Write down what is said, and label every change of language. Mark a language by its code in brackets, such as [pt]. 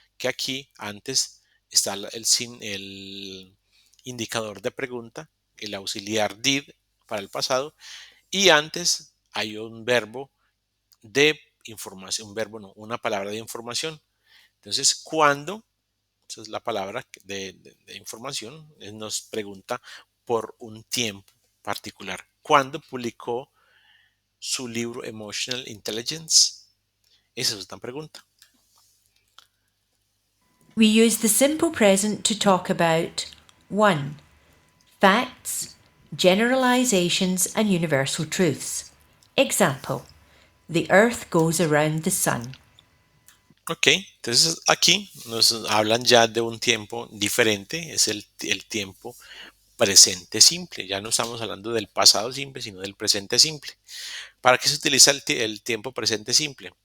[es] Que aquí antes está el indicador de pregunta, el auxiliar did para el pasado, y antes hay un verbo de información, un verbo no, una palabra de información. Entonces, cuando, esa es la palabra de información, nos pregunta por un tiempo particular. ¿Cuándo publicó su libro Emotional Intelligence? Esa es una pregunta. [en] We use the simple present to talk about 1. Facts, generalizations, and universal truths. Example: the earth goes around the sun. [es] Ok, entonces aquí nos hablan ya de un tiempo diferente, es el tiempo presente simple. Ya no estamos hablando del pasado simple, sino del presente simple. ¿Para qué se utiliza el tiempo presente simple?